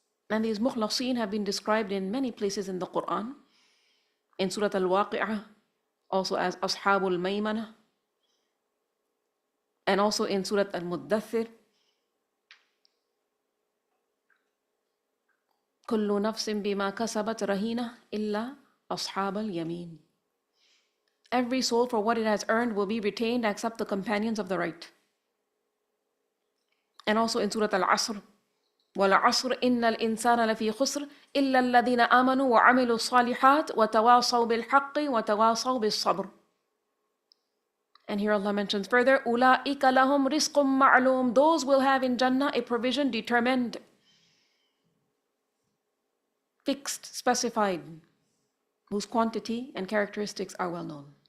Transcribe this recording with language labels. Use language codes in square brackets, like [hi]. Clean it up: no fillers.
[en] And these mukhlasin have been described in many places in the Qur'an. In Surah Al-Waqi'ah, also as Ashabul Maymana. And also in Surah Al-Muddathir. [ar] كل نفس بما كسبت رهينة إلا أصحاب اليمين. [en] Every soul for what it has earned will be retained except the companions of the right. And also in Surah Al-Asr, [ar] وَالْعَصْرِ إِنَّ الْإِنسَانَ لَفِي خُسْرٍ إِلَّا الَّذِينَ آمَنُوا وَعَمِلُوا الصَّالِحَاتِ وَتَوَاصَوْا بِالْحَقِّ وَتَوَاصَوْا بِالصَّبْرِ. [en] And here Allah mentions further, [ar] أُولَٰئِكَ لَهُمْ رِزْقٌ مَعْلُومٌ, [en] those will have in Jannah a provision determined, fixed, specified, whose quantity and characteristics are well known.